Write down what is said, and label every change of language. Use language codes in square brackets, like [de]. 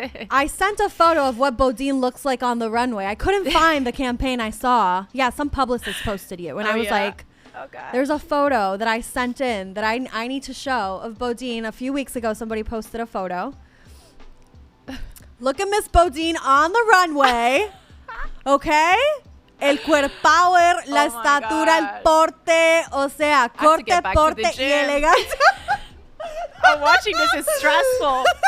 [en] I sent a photo of what Bodine looks like on the runway. I couldn't find the campaign I saw. Yeah, some publicist posted you. And I was like, oh, God. There's a photo that I sent in that I need to show of Bodine. A few weeks ago, somebody posted a photo. Look at Miss Bodine on the runway. Okay? [es] El cuerpower, la estatura, el porte, o sea, corte, porte y elegancia. [en] I'm watching this is stressful.